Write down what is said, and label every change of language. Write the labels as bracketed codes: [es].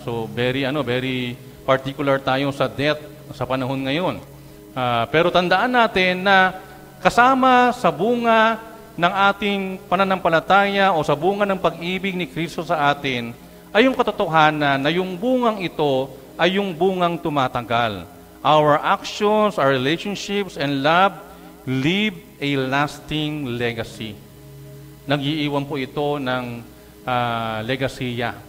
[tl] So, very particular tayo sa death sa panahon ngayon. Pero tandaan natin na kasama sa bunga ng ating pananampalataya o sa bunga ng pag-ibig ni Kristo sa atin ay yung katotohanan na yung bungang ito ay yung bungang tumatagal. [en] Our actions, our relationships, and love leave a lasting legacy. [tl] Nag-iiwan po ito ng legasiya.